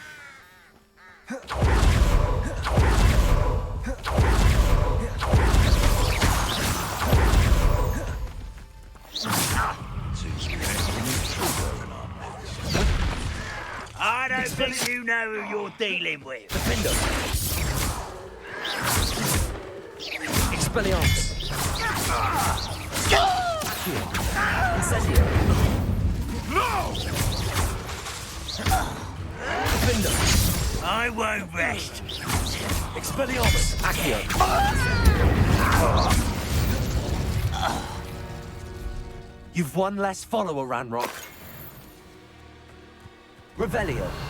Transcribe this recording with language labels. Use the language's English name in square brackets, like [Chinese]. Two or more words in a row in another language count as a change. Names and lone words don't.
[English] I don't think you know who you're dealing with. Defender! Expelliarmus! Accio! Incendio! No! Defender! I won't rest. Expelliarmus! Accio! You've one less follower, Ranrock. Revelio.